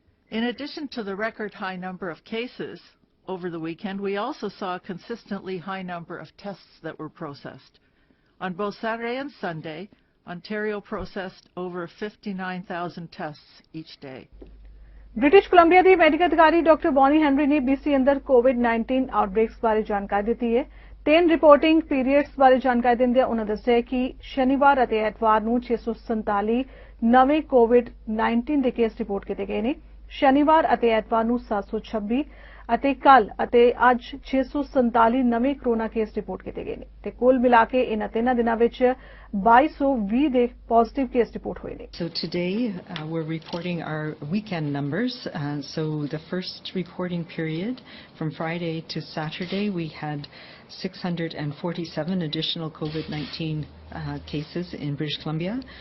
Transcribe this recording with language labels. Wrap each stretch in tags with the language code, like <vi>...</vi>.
<en>In addition to the record high number of cases over the weekend, we also saw a consistently high number of tests that were processed. On both Saturday and Sunday, Ontario processed over 59,000 tests each day.</en> <pa>British Columbia ਦੀ medical ਅਧਿਕਾਰੀ doctor Bonnie Henry ਨੇ BC ਅੰਦਰ ਕੋਵਿਡ-19 ਆਊਟਬ੍ਰੇਕਸ ਬਾਰੇ ਜਾਣਕਾਰੀ ਦਿੱਤੀ ਹੈ। 3 reporting periods ਬਾਰੇ ਜਾਣਕਾਰੀ ਦਿੰਦਿਆਂ ਉਹਨਾਂ ਦੱਸਿਆ ਕਿ ਸ਼ਨੀਵਾਰ ਅਤੇ ਐਤਵਾਰ ਨੂੰ 647 ਨਵੇਂ ਕੋਵਿਡ-19 ਦੇ ਕੇਸ ਰਿਪੋਰਟ ਕੀਤੇ ਗਏ ਨੇ। ਸ਼ਨੀਵਾਰ ਅਤੇ ਐਤਵਾਰ ਨੂੰ 726 ਅਤੇ ਕੱਲ ਅਤੇ ਅੱਜ 647 ਨਵੇਂ ਕਰੋਨਾ ਕੇਸ ਰਿਪੋਰਟ ਕੀਤੇ ਗਏ ਨੇ ਤੇ ਕੁੱਲ ਮਿਲਾ ਕੇ ਇਹਨਾਂ 3 ਦਿਨਾਂ ਵਿੱਚ 2220 ਦੇ ਪੋਜ਼ਿਟਿਵ ਕੇਸ ਰਿਪੋਰਟ ਹੋਏ ਨੇ।</pa> <en>So today we're reporting our weekend numbers. So the first reporting period from Friday to Saturday, we had 647 additional COVID-19 cases in British Columbia.</en>